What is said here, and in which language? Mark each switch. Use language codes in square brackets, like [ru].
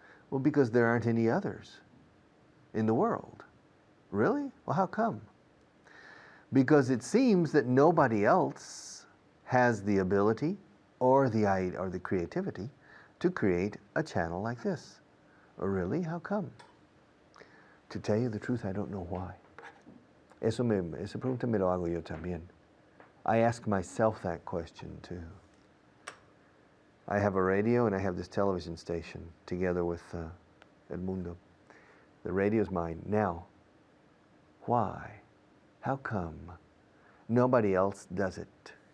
[en] Well, because there aren't any others in the world. Really? Well, how come? Because it seems that nobody else has the ability or the creativity to create a channel like this. Really? How come? To tell you the truth, I don't know why. [es] Esa pregunta me lo hago yo también. [en] I ask myself that question too. I have a radio and I have this television station together with Edmundo. The radio is mine. Now, why? How come nobody else does it?